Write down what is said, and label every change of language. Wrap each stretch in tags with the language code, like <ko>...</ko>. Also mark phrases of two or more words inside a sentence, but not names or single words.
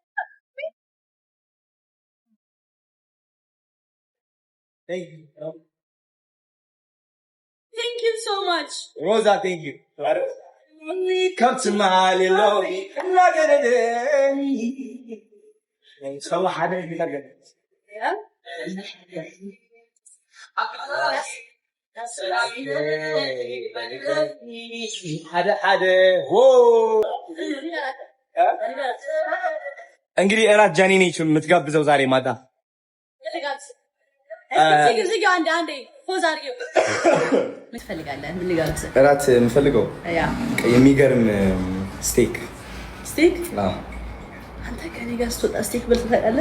<en>thank you so much Rosa thank you come to my little not gonna do so</en> <ar>حدا يقدر</ar> <en>yeah</en> <am>እንግዲህ እራት ጃኒ ነች የምትጋብዘው ዛሬ ማታ እራት የምፈልገው የሚገርም ስቴክ አንተ ከኔ ጋር ስትወጣ ስቴክ በልተህ ታውቃለህ?</am>